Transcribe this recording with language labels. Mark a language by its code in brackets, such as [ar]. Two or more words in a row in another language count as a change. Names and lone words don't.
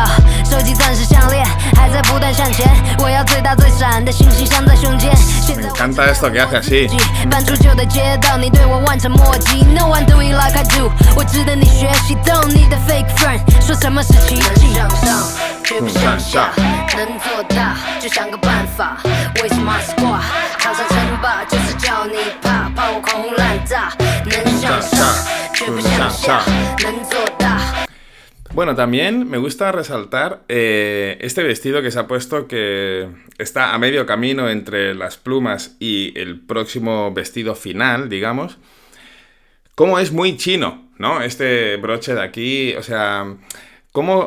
[zh] 手机钻石项链还在不断向前，我要最大最闪的星星镶在胸间。 [es] Me encanta esto que hace así. [zh] 搬出旧的街道，你对我望尘莫及。 [en] No one do it like I do， [zh] 我值得你学习。 [en] Don't need a fake friend， [zh] 说什么是奇迹？向上，却不向下，能做大就想个办法。 [en] With my squad， [zh] 扛上称霸就是叫你怕，怕我狂轰滥炸。能向上，却不向下，能做大。 [es] Bueno, también me gusta resaltar este vestido que se ha puesto que está a medio camino entre las plumas y el próximo vestido final, digamos. Como es muy chino, ¿no? Este broche de aquí, o sea, como...